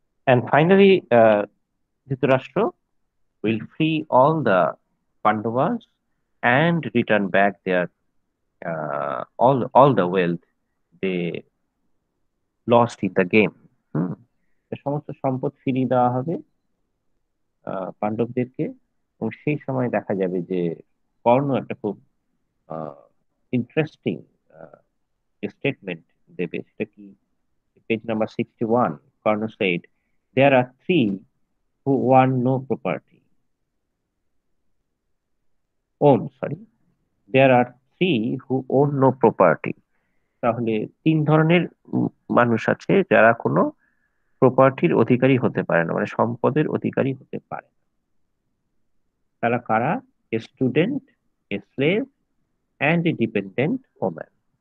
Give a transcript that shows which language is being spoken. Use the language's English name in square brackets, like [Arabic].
[English] And finally, Dhritarashtra will free all the Pandavas and return back their all the wealth they lost in the game. [Bangla] সমস্ত সম্পদ ফিরিয়ে দেওয়া হবে পাণ্ডবদেরকে, এবং সেই সময় দেখা যাবে যে কর্ণ একটা খুব ইন্টারেস্টিং স্টেটমেন্ট দেবে। সেটা কি, [English] Page number 61, Karna said, there are 3 who want no property. There are 3 who own no property. [Bangla] তাহলে 3 ধরনের মানুষ আছে যারা কোনো প্রপার্টির অধিকারী হতে পারে না, মানে সম্পদের অধিকারী হতে পারে না। তারা কারা? [English] A student, a slave and a dependent woman.